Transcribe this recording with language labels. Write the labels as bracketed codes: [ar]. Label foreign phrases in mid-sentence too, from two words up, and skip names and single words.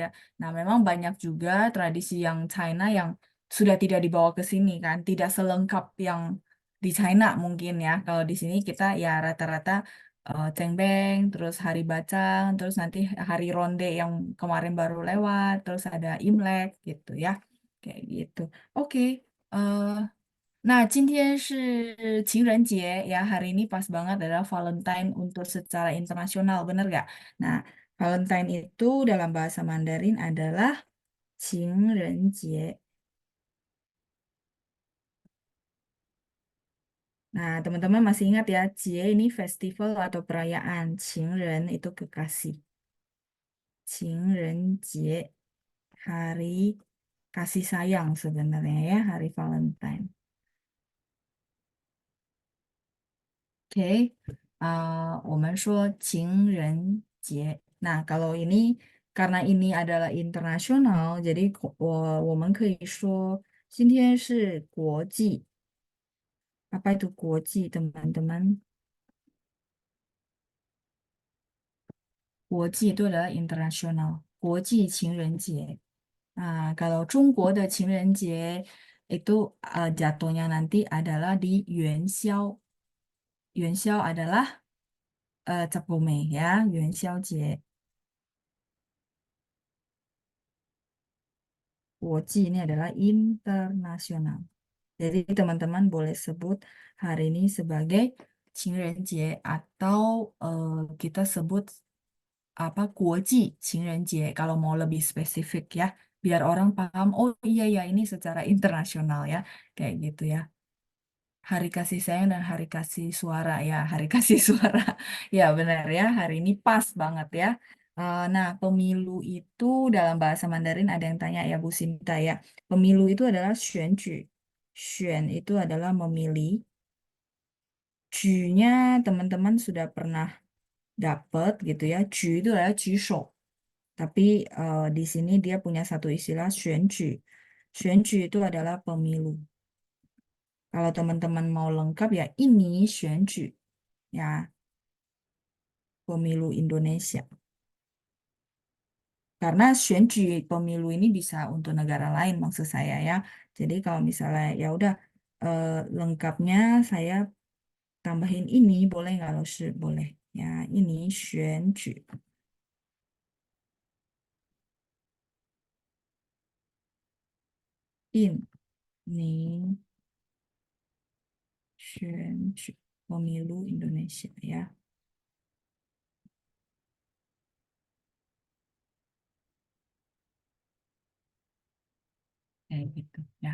[id] Nah, memang banyak juga tradisi yang China yang sudah tidak dibawa ke sini kan, tidak selengkap yang di China mungkin ya. Kalau di sini kita ya rata-rata cengbeng, terus hari bacang, terus nanti hari ronde yang kemarin baru lewat, terus ada Imlek gitu ya. Kayak gitu. Oke. eh, nah, [zh] 今天是情人节 ya. [id] Hari ini pas banget adalah Valentine untuk secara internasional, bener gak? Nah, Valentine itu dalam bahasa Mandarin adalah 情人节. Nah, teman-teman masih ingat ya, Jie ini festival atau perayaan. 情人 itu kekasih. [zh] 情人节, [id] hari kasih sayang sebenarnya ya, hari Valentine. Oke, [zh] 我们说情人节. [id] Nah, kalau ini karena ini adalah internasional, jadi [zh] 我们可以说今天是国际. [id] Apa itu 国际, teman-teman? 国际 itu adalah internasional. [zh] 国际情人节. [id] Nah, kalau [zh] 中国的情人节 [id] itu jatuhnya nanti adalah di Yuan Xiao. Yuan Xiao adalah Cap Gome ya, Yuan Xiao Jie. 国际 ini adalah internasional. Jadi teman-teman boleh sebut hari ini sebagai 情人节 atau kita sebut apa 国际情人节 kalau mau lebih spesifik ya, biar orang paham oh iya ya ini secara internasional ya, kayak gitu ya. Hari kasih sayang dan hari kasih suara ya, hari kasih suara. Ya benar ya, hari ini pas banget ya. Nah, pemilu itu dalam bahasa Mandarin ada yang tanya ya Bu Sinta ya. Pemilu itu adalah 选举. 选 itu adalah memilih. 举nya teman-teman sudah pernah dapat gitu ya. 举 itu adalah 举手. Tapi di sini dia punya satu istilah 选举. 选举 itu adalah pemilu. Kalau teman-teman mau lengkap ya ini 选举 ya, pemilu Indonesia. Karena 选举 pemilu ini bisa untuk negara lain maksud saya ya. Jadi kalau misalnya ya udah lengkapnya saya tambahin ini boleh nggak Loshi? Boleh. Ya, ini 选举. Ini 选举 pemilu Indonesia ya. Kayak gitu ya.